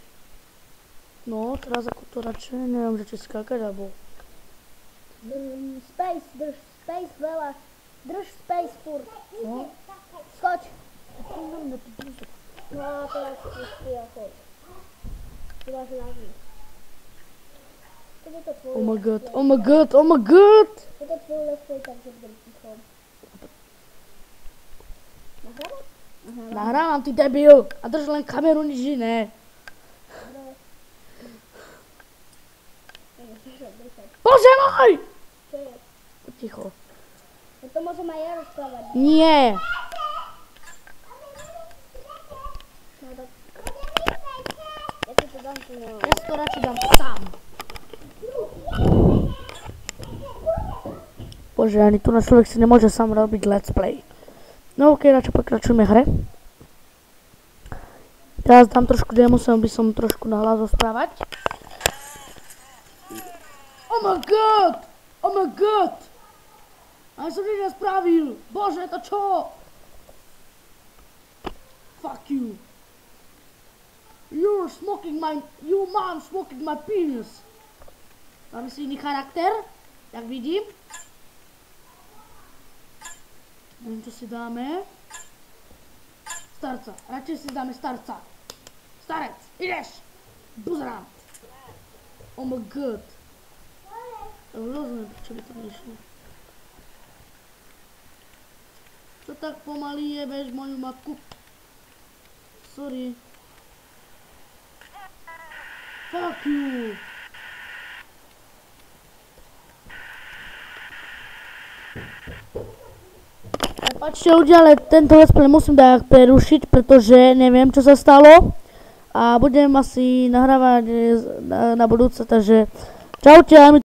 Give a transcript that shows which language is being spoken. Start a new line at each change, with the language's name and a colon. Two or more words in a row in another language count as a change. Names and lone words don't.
Slovak: No, teraz ako to radšej, neviem, že či skákať, alebo... Space, drž space veľa. Drž space furt. No. Skoč. No a teraz si ja choď. Ty máš ľavý. Toto je tvoj
English: Oh my god, let's play. oh my god, oh my god!
Slovak: Toto je tvoj
English: let's play,
Slovak: takže budem ticho. Nahrávať? Nahrávam, ty debil! A drž len kameru, nič iné. Dobre. Musíš oddychať. Bože môj! Čo je? Ticho. No to môžem aj ja rozprávať. Nie! No tak. Ja ti to dám tu na... Ja si to radšej dám sám. Bože, ani tu na človek si nemôže sám robiť
English: let's play.
Slovak: No ok, radšej pokračujeme hre. Teraz dám trošku demo, by som trošku nahlas rozprávať.
English: Oh my god! Oh my god!
Slovak: A som nič nespravil! Bože, to čo?
English: Fuck you! You man smoking my penis!
Slovak: Dáme si iný charakter, jak vidím. Neviem, čo si dáme. Starca, radšej si dáme starca. Starec, ideš! Buzerant!
English: Oh my god.
Slovak: Ja rozumiem, prečo by to nešlo. Čo tak pomaly jebeš moju matku?
English: Sorry. Fuck you!
Slovak: Prepačte ľudia, ale tento
English: let's play
Slovak: musím tak prerušiť, pretože neviem, čo sa stalo. A budem asi nahrávať na budúce, takže čaute.